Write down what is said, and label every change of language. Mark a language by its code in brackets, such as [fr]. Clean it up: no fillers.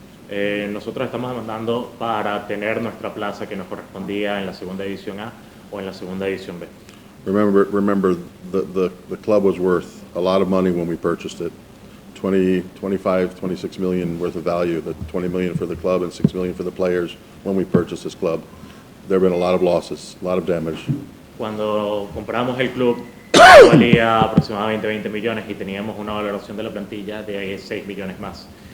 [es] Nosotros estamos demandando para tener nuestra plaza que nos correspondía en la segunda división A o en la segunda división B. [en] Remember the club was worth a lot of money when we purchased it. 26 million worth of value, the 20 million for the club and 6 million for the players when we purchased this club. There have been a lot of losses, a lot of damage. [es] Cuando compramos el club valía aproximadamente 20 millones y teníamos una valoración de la plantilla de 6 millones más.